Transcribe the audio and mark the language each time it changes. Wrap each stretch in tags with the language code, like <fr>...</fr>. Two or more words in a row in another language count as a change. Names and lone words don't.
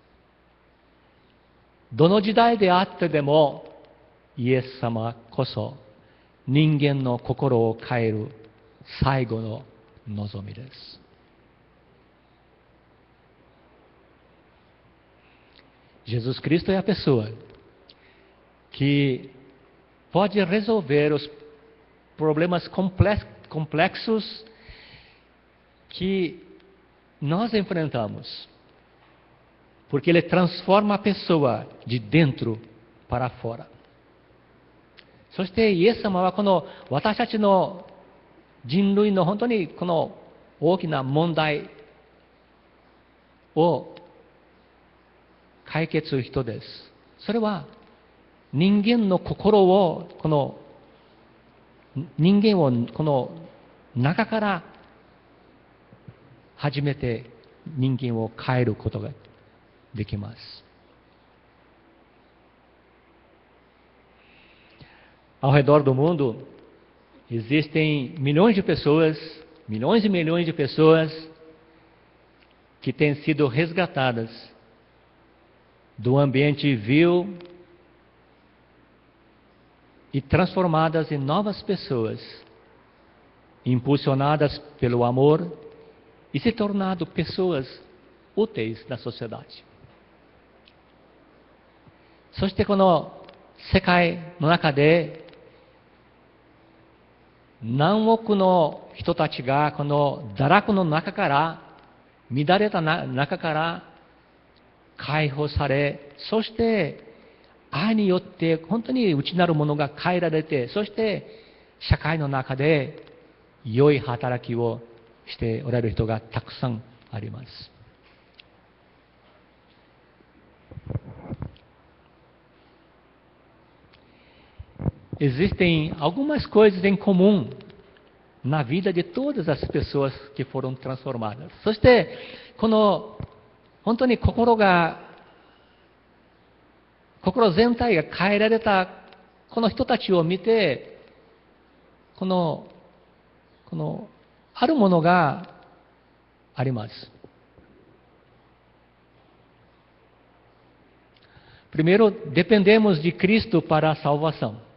<ja>どの時代であってでも、イエス様こそ人間の心を変える最後の望みです</ja> <pt>。Jesus Cristo é a pessoa que pode resolver os problemas complexos que nós enfrentamos, porque Ele transforma a pessoa de dentro para fora.</pt> <ja>そしてイエス様はこの私たちの人類の本当にこの大きな問題を解決する人です。それは人間の心をこの人間をこの中から初めて人間を変えることができます。</ja> <pt>Ao redor do mundo, existem milhões de pessoas, milhões e milhões de pessoas que têm sido resgatadas do ambiente vil e transformadas em novas pessoas, impulsionadas pelo amor e se tornado pessoas úteis na sociedade.</pt> <ja>そしてこの世界の中で何億の人たちがこの堕落の中から、乱れた中から解放され、そして愛によって本当に内なるものが変えられて、そして社会の中で良い働きをしておられる人がたくさんあります。</ja> <pt>Existem algumas coisas em comum na vida de todas as pessoas que foram transformadas.</pt> <ja>そして、この本当に心全体が変えられたこの人たちを見て、このあるものがあります。</ja> <pt>Primeiro, dependemos de Cristo para a salvação.</pt>